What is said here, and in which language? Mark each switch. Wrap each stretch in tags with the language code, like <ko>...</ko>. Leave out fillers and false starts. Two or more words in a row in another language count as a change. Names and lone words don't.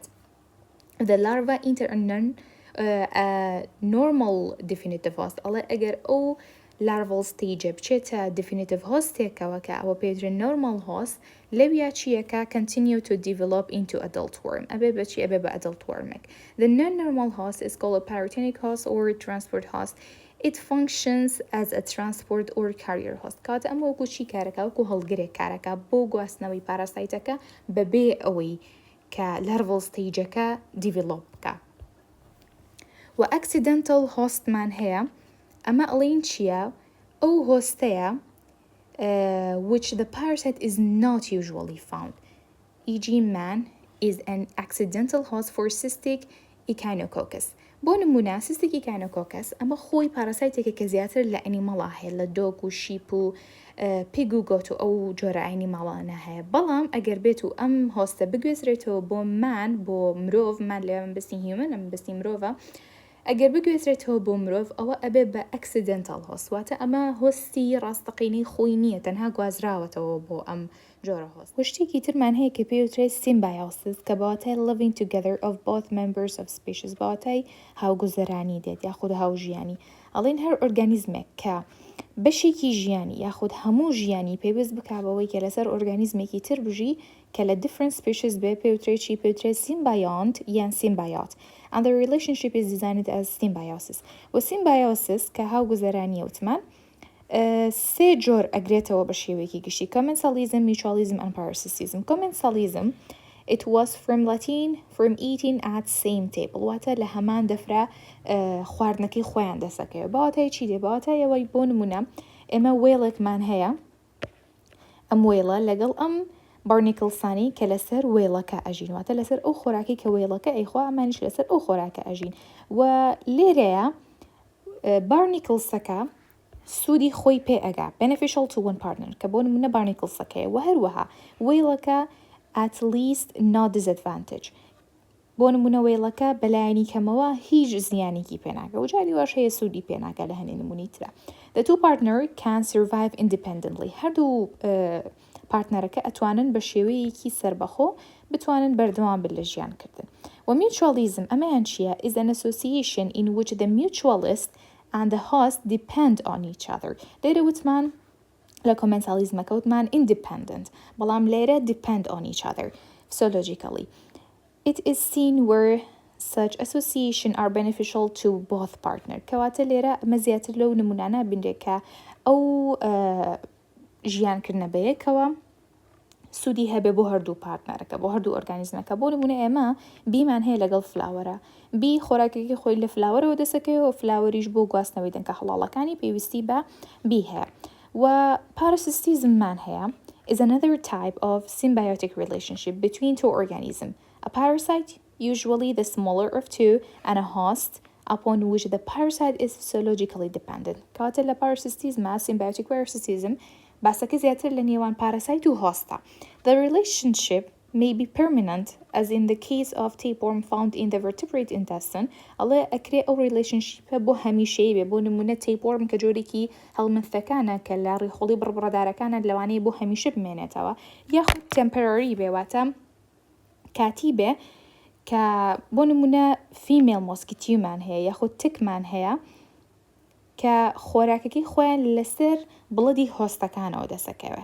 <en>The larva enter a normal definitive host</en> <ckb>ئەڵێ ئەگەر ئەو</ckb> <en>larval stage بچێتە definitive host</en> <ckb>ێکەوە کە ئەوە پێدرێن</ckb> <en>normal host</en> <ckb>لەویا چیەکە</ckb> <en>continue to develop into adult worm</en> <ckb>ئەبێ بەچی ئەبێ بە</ckb> <en>adult wormێک. The non-normal host is called a parasitonic host or transport host. It functions as a transport or carrier host.</en> <ckb>کاتە ئەمە وەکو چی کارەکە وەکو هەڵگرێک کارەکە بۆ گواستنەوەی پاراسایتەکە بەبێ ئەوەی کە</ckb> <en>larval stageەکە develop</en> <ckb>بکە. و</ckb> <en>accidental host</en> <ckb>مان هەیە ئەمە ئەڵێن چییە؟ ئەو هۆستەیە</ckb> <en>which the parasite is not usually found. E.g. man is an accidental host for cystic echinococcus.</en> <ckb>بۆ نمونە</ckb> <en>cystic echinococcus</en> <ckb>ئەمە خۆی پاراسایتێکە کە زیاتر لە ئەنیمەڵا هەیە لە دۆک و شیپ و پیگ و گۆت و ئەو جۆرە ئەنیمەڵانە هەیە بەڵام ئەگەر بێت و ئەم هۆستە بگوێزرێتەوە بۆ مان بۆ مرۆڤ مان لێ من بستی هیومن ئەم بستی مرۆڤە ئەگەر بگوێزرێتەوە بۆ مرۆڤ ئەوە ئەبێ بە</ckb> <en>accidental host</en> <ckb>واتە ئەمە هۆستی ڕاستەقینەی خۆی نییە تەنها گوازراوەتەوە بۆ ئەم جۆرە هۆست. شتێکی ترمان هەیە کە پێوترێت symbiosis کە بەواتای</ckb> <en>living together of both members of species</en> <ckb>بەواتای هاوگوزەرانی دێت یاخود هاوژیانی ئەڵێن هەر ئۆرگانیزمێک کە بەشێکی ژیانی یاخود هەموو ژیانی پێویست بکابەوەی کە لەسەر ئۆرگانیزمێکی تر بژی کە لە</ckb> <en>different species</en> <ckb>بێ پێوترێکی پێوترێت symbiont یان symbiote</ckb> <en>and the relationship is designed as symbiosis.</en> <ckb>و symbiosis کە هاوگوزەرانی وتمان سێ جۆر ئەگرێتەوە بە شێوەیەکی گشتی</ckb> <en>commensalism, mutualism and parasitism. Commensalism it was from Latin from eating at same table</en> <ckb>واتە لە هەمان دەفرا خواردنەکەی خۆیان دەسەکەوێت بەواتای چی دێ بەواتای ئەوەی بۆ نمونە ئێمە وێڵێکمان هەیە ئەم وێڵە لەگەڵ ئەم بارنیکلسانی کە لەسەر وێڵەکە ئەژین واتە لەسەر ئەو خۆراکی کە وێڵەکە ئەیخوا ئەمانیش لەسەر ئەو خۆراکە ئەژین و لێرەیە بارنیکلسەکە سوودی خۆی پێ ئەگا</ckb> <en>beneficial to one partner</en> <ckb>کە بۆ نمونە بارنیکلسەکەیە و هەروەها وێڵەکە</ckb> <en>at least not disadvantage</en> <ckb>بۆ نمونە وێڵەکە بەلایەنی کەمەوە هیچ زیانێکی پێناکە و جاری واش هەیە سوودی پێناکە لە هەنێ نمونی ترە.</ckb> <en>The two partner can survive independently</en> <ckb>هەردوو پارتنەرەکە ئەتوانن بە شێوەیەکی سربەخۆ بتوانن بەردەوام بن لە ژیانکردن.</ckb> <en>و mutualism</en> <ckb>ئەمەیان چییە</ckb> <en>is an association in which the mutualist and the host depend on each other.</en> <ckb>لێرە وتمان لە commensalismەکە وتمان independent بەڵام لێرە</ckb> <en>depend on each other physiologically. It is seen where such association are beneficial to both partner.</en> <ckb>کەواتە لێرە ئەمە زیاتر لەو نمونانە بینرێت کە ئەو ژیانکردنە بەیەکەوە سوودی هەبێ بۆ هەردوو پارتنەرەکە بۆ هەردوو ئۆرگانیزمەکە بۆ نمونە ئێمە بیمان هەیە لەگەڵ فلاوەرە بی خۆراکێکی خۆی لە فلاوەرەوە دەسەکەوە فلاوەریش بۆ گواستنەوەی دەنگە هەڵاڵەکانی پێویستی بە بی هەیە و parasitismمان هەیە</ckb> <en>is another type of symbiotic relationship between two organisms. A parasite, usually the smaller of two, and a host upon which the parasite is physiologically dependent.</en> <ckb>کاتە لە</ckb> <en>parasitism symbiotic parasitism</en> <ckb>باسەکە زیاتر لە نێوان parasite و host.</ckb> <en>The relationship may be permanent, as in the case of tapeworm found in the vertebrate intestine.</en> <ckb>ئەڵێ ئەکرێ ئەو relationship بۆ هەمیشەیی بێ بۆ نمونە tapeworm کە جۆرێکی هەڵمەستەکانە کە لە ڕێخۆڵی بڕبڕەدارەکانە لەوانەیە بۆ هەمیشە بمێنێتەوە یاخود temporary بێ واتە کاتی بێ کە بۆ نمونە female mosquitoمان هەیە یاخود تکمان هەیە کە خۆراکەکەی خۆیان لەسەر بڵدی هۆستەکانەوە دەسەکەوە.</ckb>